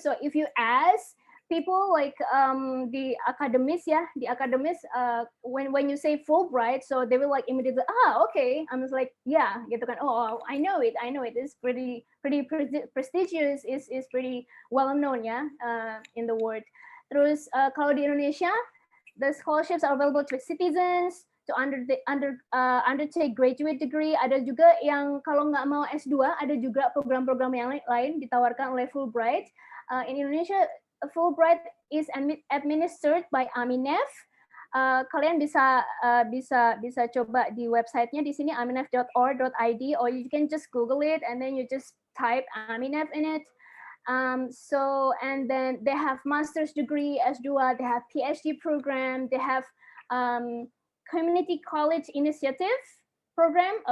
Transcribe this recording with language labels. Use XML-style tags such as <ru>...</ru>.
<en>So if you ask people like the academies, when you say Fulbright, so they will like immediately, okay. I was like, yeah,</en> <id>gitu kan.</id> <en>Oh, I know it. It's pretty prestigious. Is pretty well known ya in the world.</en> <id>Terus kalau di Indonesia,</id> <en>the scholarships are available to citizens. To undertake graduate degree,</en> <id>ada juga yang kalau nggak mau S2, ada juga program-program yang lain ditawarkan oleh Fulbright.</id> <en>In Indonesia, Fulbright is administered by Aminef.</en> <id>Kalian bisa coba di websitenya di sini</id> <en>aminef.org.id, or you can just Google it and then you just type Aminef in it. So and then they have master's degree, S2, they have PhD program, they have Community College Initiative program.</en>